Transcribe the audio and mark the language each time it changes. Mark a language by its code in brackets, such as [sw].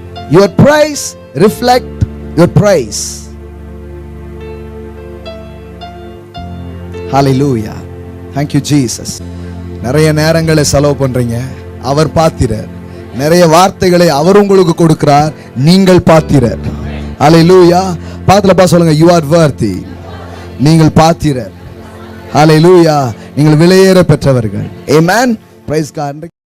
[en] Your price reflect your price. Hallelujah. Thank you Jesus. [ta] நிறைய நேரங்களை செலவு பண்றீங்க, அவர் பாத்திரர். நிறைய வார்த்தைகளை அவர் உங்களுக்கு கொடுக்கிறார், நீங்கள் பாத்திரர். ஹல்லேலூயா. பாத்திரப்பா சொல்லுங்க, [en] you are worthy. [ta] நீங்கள் பாத்திரர். ஹல்லேலூயா. நீங்கள் விலையேற பெற்றவர்கள். ஆமென். Price God.